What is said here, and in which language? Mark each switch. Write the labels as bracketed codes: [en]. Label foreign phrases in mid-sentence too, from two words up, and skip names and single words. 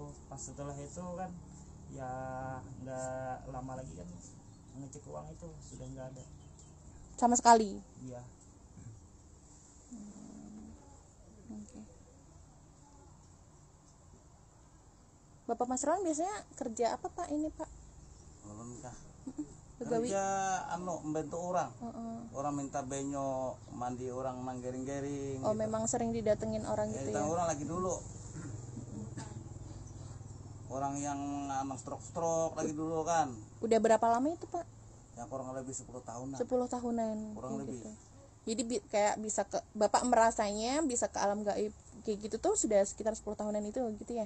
[id] Pas setelah itu kan ya nggak lama lagi kan ngecek uang itu sudah nggak ada sama sekali. iya. Oke. Bapak Mas Ron biasanya kerja apa Pak ini Pak? [bjn] ulun kah Begawi. [id] kerja membantu orang. [bjn] Orang minta benyo mandi orang nang gering-gering [id] Oh gitu. memang sering didatengin orang gitu ya. Orang lagi dulu orang yang anak stroke lagi dulu kan, Udah berapa lama itu Pak? yang kurang lebih 10 tahunan 10 tahunan kurang kayak lebih. gitu. Jadi kayak bisa ke Bapak merasanya bisa ke alam gaib kayak gitu tuh sudah sekitar 10 tahunan itu gitu ya?